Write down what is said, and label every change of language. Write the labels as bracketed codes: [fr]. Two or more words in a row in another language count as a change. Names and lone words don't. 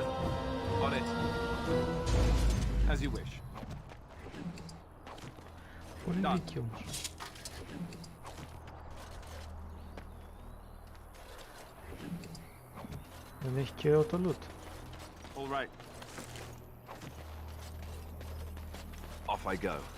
[en] On it. As you wish. [el] Πολύ λύκη όμως. Δεν έχει και το loot. [en] All right. Off I go.